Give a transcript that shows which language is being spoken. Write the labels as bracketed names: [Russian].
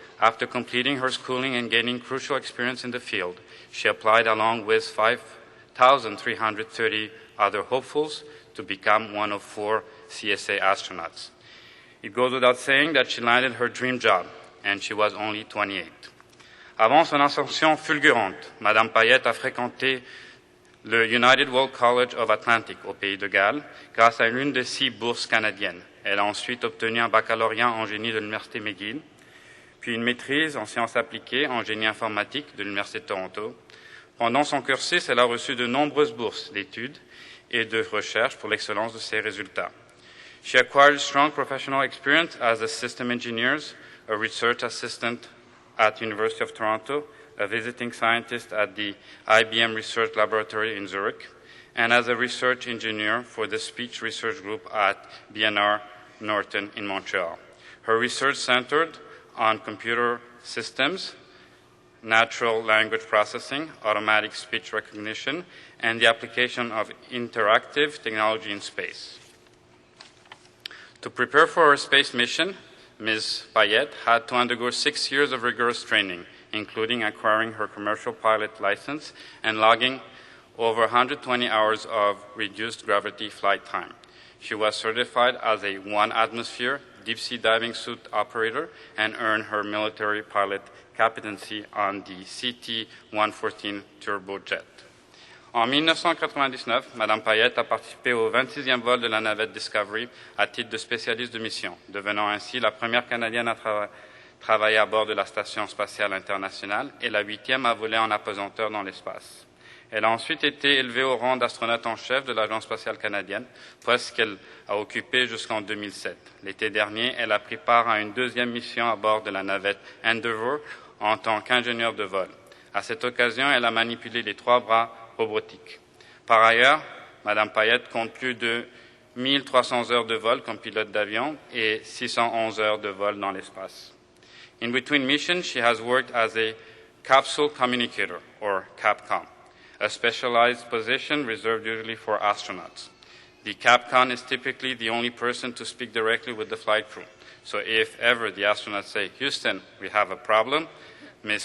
[English] After completing her schooling and gaining crucial experience in the field, she applied along with 5,330 other hopefuls to become one of 4 CSA astronauts. It goes without saying that she landed her dream job, and she was only 28. [French] Avant son ascension fulgurante, Madame Payette a fréquenté le United World College of Atlantic au Pays de Galles grâce à l'une de 6 bourses canadiennes. Elle a ensuite obtenu un baccalauréat en génie de l'Université McGill, puis une maîtrise en sciences appliquées en génie informatique de l'Université de Toronto. Pendant son cursus, elle a reçu de nombreuses bourses d'études et de recherche pour l'excellence de ses résultats. [English] She acquired strong professional experience as a system engineer, a research assistant at University of Toronto, a visiting scientist at the IBM Research Laboratory in Zurich, and as a research engineer for the speech research group at BNR Norton in Montreal. Her research centered on computer systems, natural language processing, automatic speech recognition, and the application of interactive technology in space. To prepare for her space mission, Ms. Payette had to undergo 6 years of rigorous training, including acquiring her commercial pilot license and logging over 120 hours of reduced gravity flight time. She was certified as a 1-atmosphere deep-sea diving suit operator and earned her military pilot competency on the CT-114 turbojet. [French] En 1999, Mme Payette a participé au 26e vol de la navette Discovery à titre de spécialiste de mission, devenant ainsi la première Canadienne à travailler à bord de la Station spatiale internationale et la 8e à voler en apesanteur dans l'espace. Elle a ensuite été élevée au rang d'astronaute en chef de l'Agence spatiale canadienne, poste qu'elle a occupé jusqu'en 2007. L'été dernier, elle a pris part à une 2e mission à bord de la navette Endeavour en tant qu'ingénieure de vol. À cette occasion, elle a manipulé les 3 bras robotiques. Par ailleurs, Mme Payette compte plus de 1300 heures de vol comme pilote d'avion et 611 heures de vol dans l'espace. [English] In between missions, she has worked as a capsule communicator, or CAPCOM, a specialized position reserved usually for astronauts. The CAPCOM is typically the only person to speak directly with the flight crew. So if ever the astronauts say, "Houston, we have a problem," Ms.